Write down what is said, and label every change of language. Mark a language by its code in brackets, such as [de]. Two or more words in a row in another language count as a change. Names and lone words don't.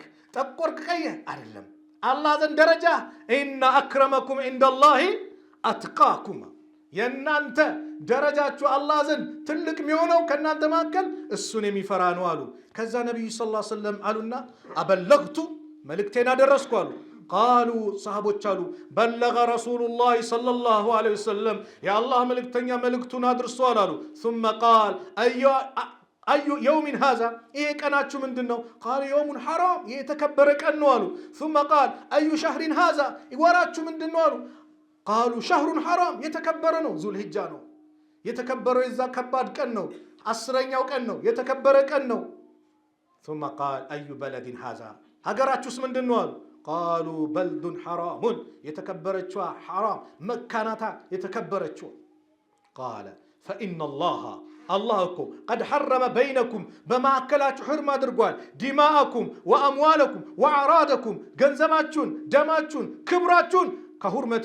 [am] ጠቆርክ ቀየህ አይደለም። አላህ ዘንድ ደረጃ [ar] إن أكرمكم عند الله أتقاكم፣ [am] የእናንተ ደረጃችሁ አላህ ዘንድ ትልቅ የሚሆነው ከእናንተ መካከል እሱን የሚፈራ ነው አሉ። ከዛ ነቢዩ [ar] صلى الله عليه وسلم [am] አሉና አበለግቱ መልእክቴን አደረስኩ አሉ። ቃሉ ሰሃቦች አሉ [ar] بلغ رسول الله صلى الله عليه وسلم [am] የአላህ መልእክተኛ መልእክቱን አድርሷል አሉ። [ar] ثم قال أي يوم هذا [am] ይሄ ቀናችሁ ምንድን ነው? [ar] قالوا يوم حرام [am] ይሄ የተከበረ ቀን ነው አሉ። [ar] ثم قال أي شهر هذا [am] ወራችሁ ምንድን ነው አሉ። [ar] قالوا شهر حرام [am] የተከበረ ነው፣ ዙልሂጃ ነው የተከበረው፣ የዛ ከባድ ቀን ነው፣ 10ኛው ቀን ነው፣ የተከበረ ቀን ነው። [ar] ثم قال أي بلد هذا [am] ሀገራችሁስ ምንድን ነው አሉ። ቃሉ [ar] بلد حرام [am] የተከበረችዋ ሐራም መካናታ የተከበረችዋ። [ar] قال فإن الله [am] አላህ እኮ [ar] قد حرم بينكم [am] በማዕከላችሁ ሕርም አድርጓል። [ar] دماءكم وأموالكم وأعراضكم [am] ገንዘባችሁን፣ ደማችሁን፣ ክብራችሁን ከሁርመቲ